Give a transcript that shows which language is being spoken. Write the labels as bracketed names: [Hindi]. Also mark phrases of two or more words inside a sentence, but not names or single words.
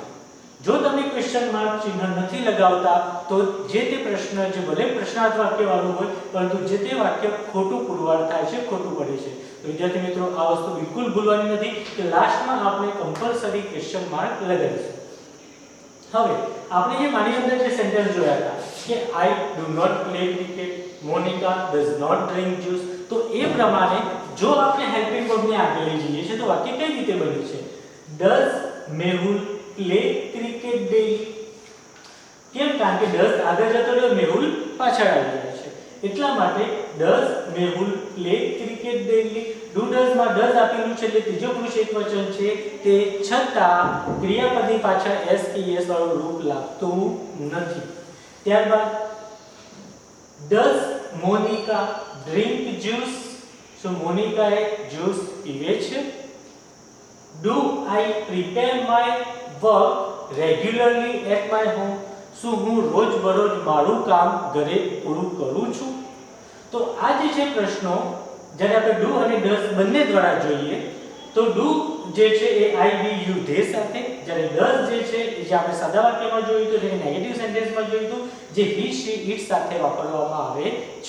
[Gujarati] જો તમે [English] question mark [Gujarati] ચિહ્ન નથી લગાવતા તો જે તે પ્રશ્ન જે ભલે પ્રશ્નાર્થ વાક્ય વાળું હોય પરંતુ જે તે વાક્ય ખોટું પુરવાર થાય છે, ખોટું પડે છે. તો વિદ્યાર્થી મિત્રો આ વસ્તુ બિલકુલ ભૂલવાની નથી કે લાસ્ટમાં આપણે કમ્પલસરી [English] question mark [Gujarati] લગાવીશું. હવે આપણે જે માની અંદર જે સેન્ટેન્સ જોયા હતા કે [English] I do not play cricket, Monica does not drink juice, [Gujarati] તો એ પ્રમાણે જો આપણે [English] helping verbની [Gujarati] આગળ લઈ જઈએ છીએ તો વાક્ય કઈ રીતે બને છે? [English] Does Mehul play cricket daily? [Gujarati] કેમ? કારણ કે does આગળ જતો રહ્યો, Mehul પાછળ આવી જાય છે એટલા માટે [English] does Mehul play cricket daily. do does [Gujarati] માં ડઝ આપેલું છે એટલે ત્રીજો પુરુષ એકવચન છે તે છતાં ક્રિયાપદની પાછળ s કે es વાળું રૂપ લાગતું નથી. [English] ત્યારબાદ does Monica drink juice? [Gujarati] So Monica એ જ્યુસ પીવે છે. [English] Do I prepare my work regularly at my home? [Gujarati] શું હું રોજબરોજ મારું કામ ઘરે પૂરું કરું છું? તો આ જે છે પ્રશ્નો જ્યારે આપણે ડુ અને ડઝ બંને દ્વારા જોઈએ તો ડુ જે છે એ [English] I we you they [Gujarati] સાથે, જ્યારે ડઝ જે છે એ જે આપણે સાદા વાક્યમાં જોયું તો જે [English] negative sentenceમાં [Gujarati] જોયું તો જે [English] he she it [Gujarati] સાથે વાપરવામાં આવે છે.